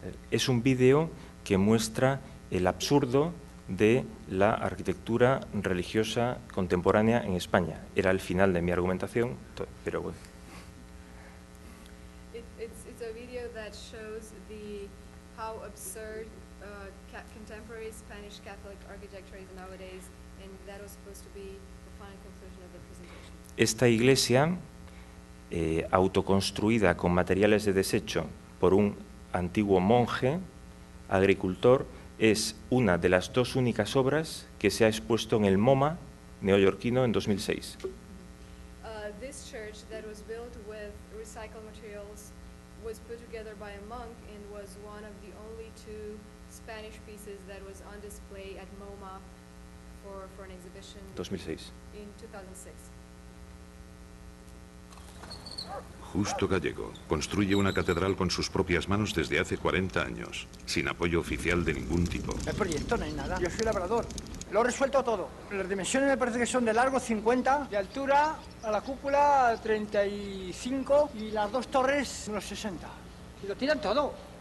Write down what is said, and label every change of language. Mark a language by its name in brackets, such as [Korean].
[Spanish] Es un vídeo que muestra el absurdo de la arquitectura religiosa contemporánea en España. Era el final de mi argumentación, pero bueno. [English] It's a video that shows how absurd contemporary Spanish Catholic architecture is nowadays, and that was supposed to be the final conclusion of the presentation. [Spanish] Esta iglesia, autoconstruida con materiales de desecho por un antiguo monje agricultor, es una de las dos únicas obras que se ha expuesto en el MoMA neoyorquino en 2006. [English] This church that was built with recycled materials was put together by a monk and was one of the only two Spanish pieces that was on display at MoMA for an exhibition 2006. in 2006. [Spanish] Justo Gallego construye una catedral con sus propias manos desde hace 40 años, sin apoyo oficial de ningún tipo. El proyecto no hay nada. Yo soy labrador. Lo he resuelto todo. Las dimensiones me parece que son de largo 50, de altura a la cúpula 35 y las dos torres unos 60. Y lo tiran todo.